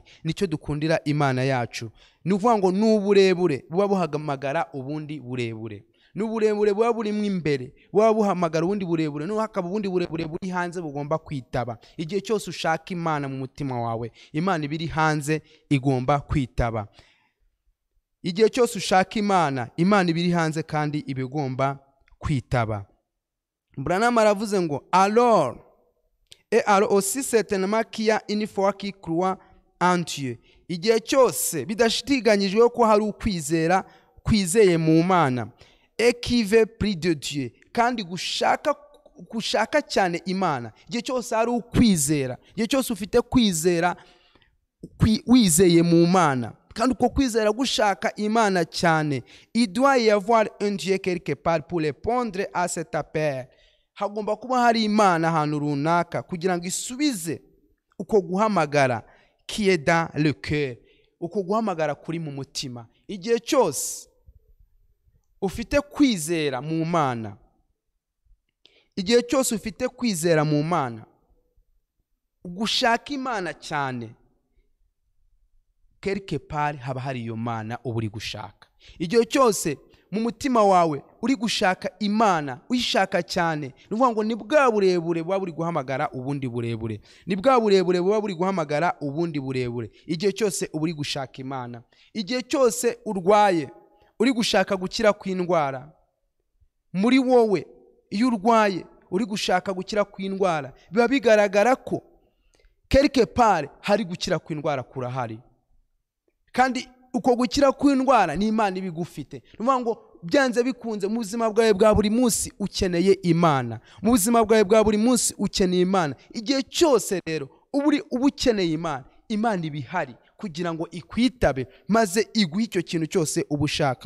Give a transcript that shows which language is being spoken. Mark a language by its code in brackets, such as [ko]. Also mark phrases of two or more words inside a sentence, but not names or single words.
[rw] Nicyo dukundira Imana yacu. Ni ukuvuga ngo n'uburebure buba buhamagara ubundi burebure, n'uburebure buba burimo imbere buba buhamagara ubundi burebure, no hakaba ubundi burebure buri hanze bugomba kwitaba. Igihe cyose ushaka Imana mu mutima wawe, Imana ibiri hanze igomba kwitaba. Igihe cyose ushaka Imana, Imana ibiri hanze kandi ibigomba kwitaba. [fr] Branham [rw] aravuze ngo [fr] alors aussi certainement qu'il y a une foi qui croit en Dieu. [rw] Igihe cyose bidashitiganyijwe ko hari ukwizera kwizeye mu Mana, [fr] et qui veut plus de Dieu, [rw] kandi gushaka cyane Imana. Igihe cyose hari ukwizera, igihe cyose ufite kwizera wizeye mu Mana, kandi uko kwizera gushaka Imana cyane, [fr] il doit y avoir un Dieu quelque part pour répondre à cet appel. [rw] Hagomba kuba hari Imana ahantu runaka kugira ngo isubize uko guhamagara [fr] qui est dans le cœur, [rw] uko guhamagara kuri mu mutima. Igihe cyose ufite kwizera mu Mana, igihe cyose ufite kwizera mu Mana, gushaka Imana cyane, [fr] quelque part [rw] haba hari iyo Mana uba uri gushaka. Igihe cyose mu mutima wawe uri gushaka Imana, uyishaka cyane, ni ukuvuga ngo ni bwa burebure buba buri guhamagara ubundi burebure, ni bwa burebure buba buri guhamagara ubundi burebure. Igihe cyose uba uri gushaka Imana, igihe cyose urwaye uri gushaka gukira kw'indwara muri wowe, iyo urwaye uri gushaka gukira kw'indwara, biba bigaragara ko [fr] quelque part [rw] hari gukira kw'indwara kurahari, kandi uko gukira kw'indwara ni Imana ibigufite. Ni ukuvuga ngo byanze bikunze mu buzima bwawe bwa buri munsi ukeneye Imana, mu buzima bwawe bwa buri munsi ukeneye Imana. Igihe cyose rero uba ukeneye Imana, Imana ibihari kugira ngo ikwitabe, maze iguhe icyo kintu cyose uba ushaka.